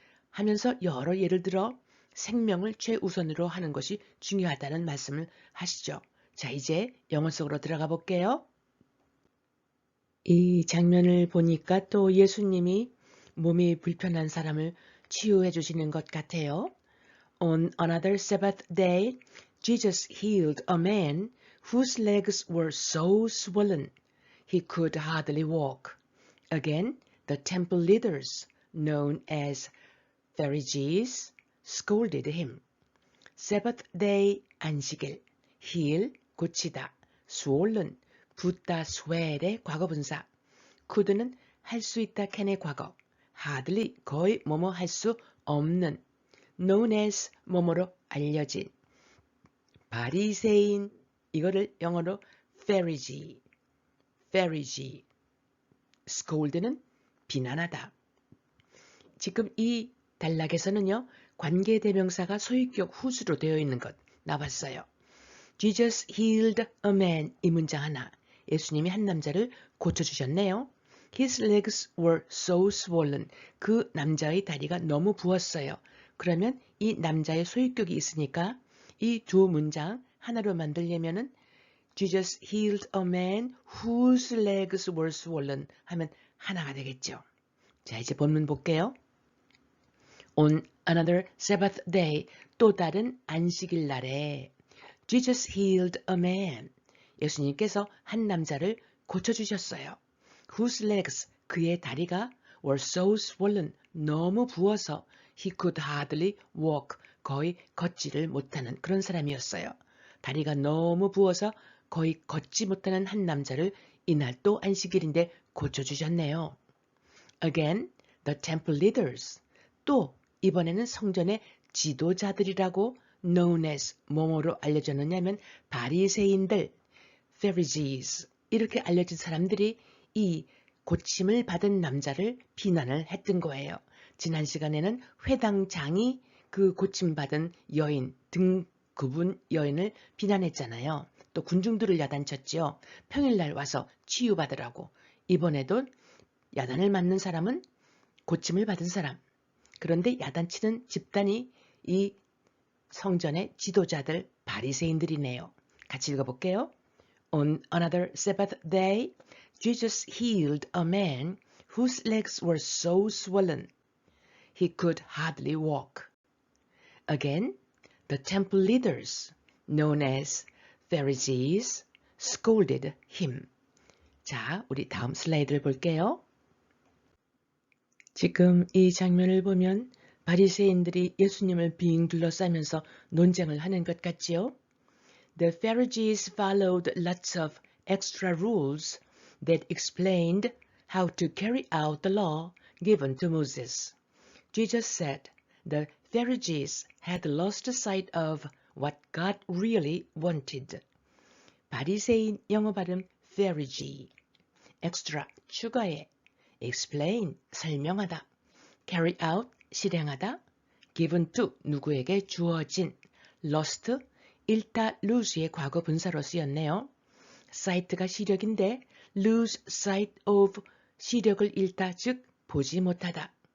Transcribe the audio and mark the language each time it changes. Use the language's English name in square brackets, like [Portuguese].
[Korean] 하면서 여러 예를 들어 생명을 최우선으로 하는 것이 중요하다는 말씀을 하시죠. 자, 이제 영어 속으로 들어가 볼게요. 이 장면을 보니까 또 예수님이 몸이 불편한 사람을 치유해 주시는 것 같아요. [English] On another Sabbath day, Jesus healed a man whose legs were so swollen he could hardly walk. Again, the temple leaders, known as Pharisees, scolded him. [Korean] Sabbath day, 안식일, heal, 고치다, swollen, 붓다, swell의 과거분사, could는 할 수 있다, can의 과거, hardly, 거의 뭐뭐 할 수 없는, known as, 뭐뭐로 알려진, 바리새인, 이거를 영어로 Pharisee, scold는 비난하다. 지금 이 단락에서는요. 관계대명사가 소유격 후수로 되어 있는 것 나왔어요. [English] Jesus healed a man, [Korean] 이 문장 하나. 예수님이 한 남자를 고쳐주셨네요. [English] His legs were so swollen. [Korean] 그 남자의 다리가 너무 부었어요. 그러면 이 남자의 소유격이 있으니까 이 두 문장 하나로 만들려면은 [English] Jesus healed a man whose legs were swollen [Korean] 하면 하나가 되겠죠. 자, 이제 본문 볼게요. [English] On another Sabbath day, [Korean] 또 다른 안식일 날에 [English] Jesus healed a man. [Korean] 예수님께서 한 남자를 고쳐주셨어요. [English] Whose legs, [Korean] 그의 다리가 [English] were so swollen, [Korean] 너무 부어서 [English] he could hardly walk, [Korean] 거의 걷지를 못하는 그런 사람이었어요. 다리가 너무 부어서 거의 걷지 못하는 한 남자를 이날 또 안식일인데 고쳐주셨네요. [English] Again, the temple leaders. [Korean] 또 이번에는 성전의 지도자들이라고 known as 뭐뭐로 알려졌느냐면 바리새인들, Pharisees 이렇게 알려진 사람들이 이 고침을 받은 남자를 비난을 했던 거예요. 지난 시간에는 회당장이 그 고침받은 여인, 등 굽은 여인을 비난했잖아요. 또 군중들을 야단쳤지요. 평일날 와서 치유받으라고. 이번에도 야단을 맞는 사람은 고침을 받은 사람. 그런데 야단치는 집단이 이 성전의 지도자들 바리새인들이네요. 같이 읽어볼게요. [English] On another Sabbath day, Jesus healed a man whose legs were so swollen he could hardly walk. Again, the temple leaders, known as Pharisees, scolded him. [Korean] 자, 우리 다음 슬라이드를 볼게요. 지금 이 장면을 보면 바리새인들이 예수님을 빙 둘러싸면서 논쟁을 하는 것 같지요? [English] The Pharisees followed lots of extra rules that explained how to carry out the law given to Moses. Jesus said the Pharisees had lost sight of what God really wanted. [Korean] 바리새인 영어 발음 Pharisee. Extra 추가해. Explain 설명하다. Carry out 실행하다. Given to 누구에게 주어진. Lost 잃다 lose의 과거 분사로 쓰였네요. sight가 시력인데 lose sight of 시력을 잃다 즉 보지 못하다.